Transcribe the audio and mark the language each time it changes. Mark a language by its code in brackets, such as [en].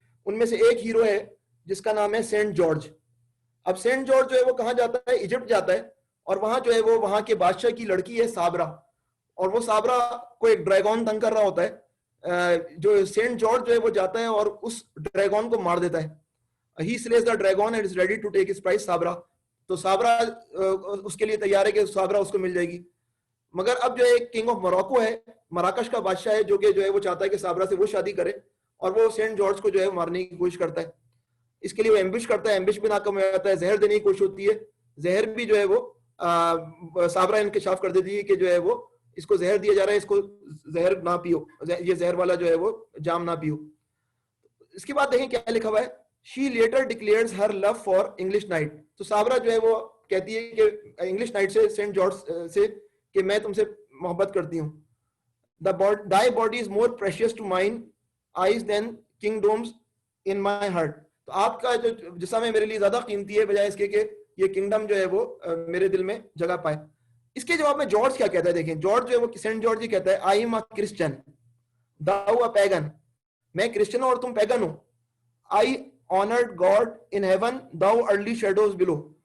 [ur] ان میں سے ایک ہیرو ہے جس کا نام ہے سینٹ جارج. اب سینٹ جارج جو ہے وہ کہاں جاتا ہے, ایجپٹ جاتا ہے, اور وہاں جو ہے وہ وہاں کے بادشاہ کی لڑکی ہے سابرا, اور وہ سابرا کو ایک ڈریگون تنگ کر رہا ہوتا ہے. جو سینٹ جارج جو ہے وہ جاتا ہے اور اس ڈریگون کو مار دیتا ہے. [en] He slays the dragon and is ready to take his prize Sabra. [ur] تو سابرا اس کے لیے تیار ہے کہ سابرا اس کو مل جائے گی. مگر اب جو ہے کنگ آف موروکو ہے, مراکش کا بادشاہ ہے, جو کہ جو ہے وہ چاہتا ہے کہ سابرا سے وہ شادی کرے, اور وہ سینٹ جارج کو جو ہے مارنے کی کوشش کرتا ہے. اس کے لیے وہ ایمبش کرتا ہے, ایمبش بھی ناکام ہو جاتا ہے, زہر دینے کی کوشش ہوتی ہے, زہر بھی جو ہے وہ سابرا انکشاف کر دیتی ہے کہ جو ہے وہ اس کو زہر دیا جا رہا ہے, اس کو زہر نہ پیو, یہ زہر والا جو ہے وہ جام نہ پیو. اس کے بعد دیکھیں کیا لکھا ہوا ہے, [en] she later declares her love for English knight. [ur] تو سابرا جو ہے وہ کہتی ہے کہ انگلش نائٹ سے, سینٹ جارج سے, کہ میں تم سے محبت کرتی ہوں. [en] thy body is more precious to mine eyes than kingdoms in my heart. [ur] تو آپ کا جو جسم ہے میرے لیے زیادہ قیمتی ہے بجائے اس کے کہ یہ کنگڈم جو ہے وہ میرے دل میں جگہ پائے. اس کے جواب میں جارج کیا کہتا ہے, دیکھیں جارج جو ہے وہ سینٹ جارج ہی کہتا ہے, [en] I am a Christian, thou a pagan. [ur] میں کرسچن ہوں اور تم pagan ہو. [en] I honored God in heaven, thou earthly shadows below.